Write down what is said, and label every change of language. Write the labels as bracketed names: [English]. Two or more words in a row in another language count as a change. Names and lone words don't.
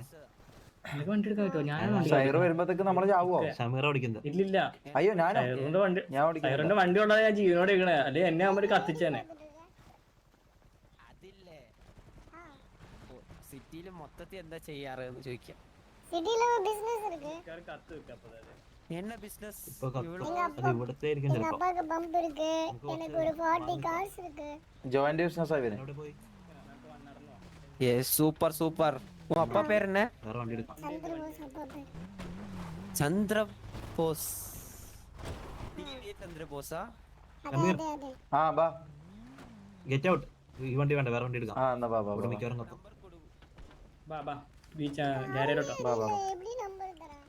[Malayalam] വണ്ടി എടുക്കാൻ പറ്റുമോ? ഞാൻ സൈറു വരുമ്പോഴത്തേക്ക് നമ്മള് ചാവോ? ഷമീറ ഓടിക്കുന്നത്. ഇല്ലില്ല. അയ്യോ സൈറുവിന്റെ വണ്ടി ഉള്ളതാ ഞാൻ ജീവനോട് ഇരിക്കണേ. അല്ലെ എന്നെ അവര് കത്തിച്ചേനെ. സിറ്റിയില് മൊത്തത്തിൽ എന്താ ചെയ്യാറ് എന്ന് ചോദിക്കാം. [Tamil] സിറ്റിയിல பிசினஸ் இருக்கு. [Malayalam] കത്ത് വെക്കാം. അപ്പൊ [Tamil] என்ன பிசினஸ்? [Malayalam] ഇവിടത്തെ [Tamil] எங்க அப்பாக்கு பம்ப் இருக்கு. எனக்கு ஒரு 40 கார்ஸ் இருக்கு. [Malayalam] ജോയിന്റ് ബിസിനസ് ആയി വരും. [English] yes super. [Tamil] உன் அப்பா பேர் என்ன? சந்திரபோஸ் அப்பா பேர். சந்திரபோஸ். டிவி சந்திரபோஸா? [Malayalam] അതെ. ബാ. ഗെറ്റ് ഔട്ട്. ഈ വണ്ടി വേണ്ട, വേറെ വണ്ടി എടുക്കാം. എന്നാ ബാ. മിക്കവാറും കത്തും. ഗാരേലോട്ടോ. [Tamil] எப்படி நம்பர் தரா?